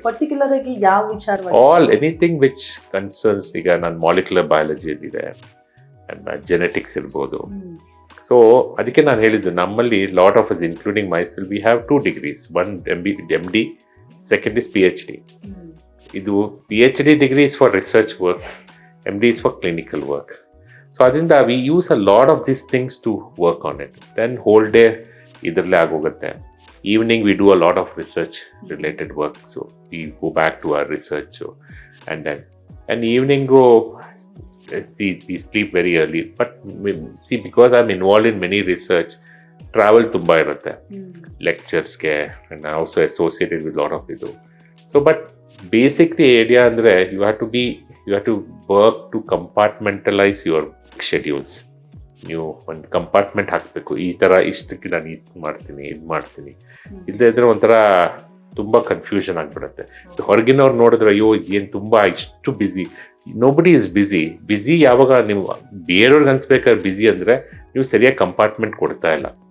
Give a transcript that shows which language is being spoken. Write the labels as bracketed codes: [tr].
[kn] Particular ಆಗಿ ಯಾವ ವಿಚಾರ? [en] All anything which concerns. [kn] ಈಗ ನಾನು ಮಾಲಿಕ್ಯುಲರ್ ಬಯಾಲಜಿ ಇದೆ, ಜೆನೆಟಿಕ್ಸ್ ಇರ್ಬೋದು. ಸೊ ಅದಕ್ಕೆ ನಾನು ಹೇಳಿದ್ದು, ನಮ್ಮಲ್ಲಿ [en] Lot of us including myself we have 2 degrees. One MD, second is PhD. ಇದು PhD degree is for research work, MD is for clinical work. So ಅದರಿಂದ we use a lot of these things to work on it. Then whole day [kn] ಇದರಲ್ಲೇ ಆಗೋಗುತ್ತೆ. [en] evening we do a lot of research related work, so we go back to our research. So, and evening go, we sleep very early, but see, because I'm involved in many research, travel [kn] ತುಂಬಾ ಇರುತ್ತೆ ಲೆಕ್ಚರ್ಸ್ಗೆ, [en] and I also associated with lot of ಇದು. So but basically idea ಅಂದ್ರೆ you have to work to compartmentalize your schedules. [kn] ನೀವು ಒಂದು compartment ಹಾಕಬೇಕು, ಈ ತರ ಇಷ್ಟಕ್ಕೆ ನಾನು ಇದು ಮಾಡ್ತೀನಿ ಇಲ್ಲದೆ ಇದ್ರೆ ಒಂಥರ ತುಂಬಾ ಕನ್ಫ್ಯೂಷನ್ ಆಗ್ಬಿಡುತ್ತೆ. ಹೊರಗಿನವ್ರು ನೋಡಿದ್ರೆ ಅಯ್ಯೋ ಏನ್ ತುಂಬಾ ಇಷ್ಟು ಬಿಸಿ. [en] nobody is busy [kn] ಯಾವಾಗ ನೀವು ಬೇರೆಯವ್ರಿಗೆ ಅನ್ಸ್ಬೇಕಾದ್ರೆ ಬಿಸಿ ಅಂದ್ರೆ ನೀವು ಸರಿಯಾಗಿ ಕಂಪಾರ್ಟ್ಮೆಂಟ್ ಕೊಡ್ತಾ ಇಲ್ಲ.